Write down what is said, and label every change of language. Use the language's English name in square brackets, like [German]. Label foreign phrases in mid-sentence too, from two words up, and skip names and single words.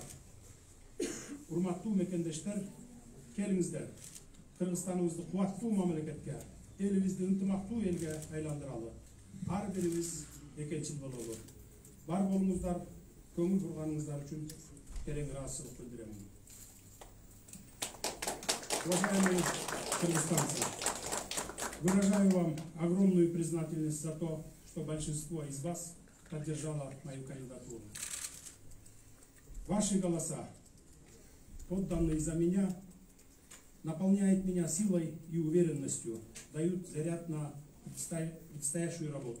[Kyrgyz] Урматтуу мекендештер, келиңиздер, Кыргызстаныбызды кубаттуу мамлекетке, элибизди ынтымактуу элге айландыралы. Ар бирибиз экенчил бололу. Бар болуңуздар, көңүл бурганыңыздар үчүн терең ыраазычылык билдирем. [Russian] Уважаемые кыргызстанцы, выражаю вам огромную признательность за то, что большинство из вас поддержало мою кандидатуру. Ваши голоса, отданные за меня, наполняют меня силой и уверенностью, дают заряд на предстоящую работу.